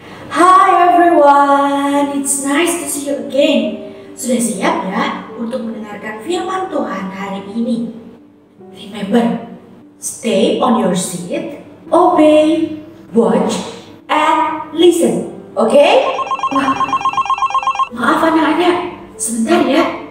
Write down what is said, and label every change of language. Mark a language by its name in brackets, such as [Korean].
[English] it's nice to see you again. [Indonesian] Sudah siap ya untuk mendengarkan firman Tuhan hari ini? [English] Remember, stay on your seat, obey, watch, and listen. Okay? [Indonesian] Wah, maaf anak-anak, sebentar ya.